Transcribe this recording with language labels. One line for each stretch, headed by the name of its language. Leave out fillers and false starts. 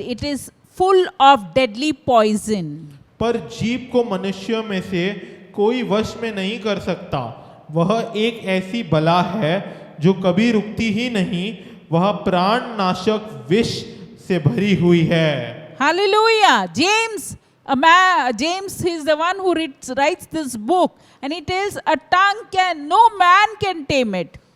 English: It is full of deadly poison.
Hindi: पर जीभ को मनुष्यों में से कोई वश में नहीं कर सकता। वह एक ऐसी बला है जो कभी रुकती ही नहीं, वह प्राण नाशक विष से भरी हुई है।
English: Hallelujah. James is the one who writes this book, and it is a tongue no man can tame it.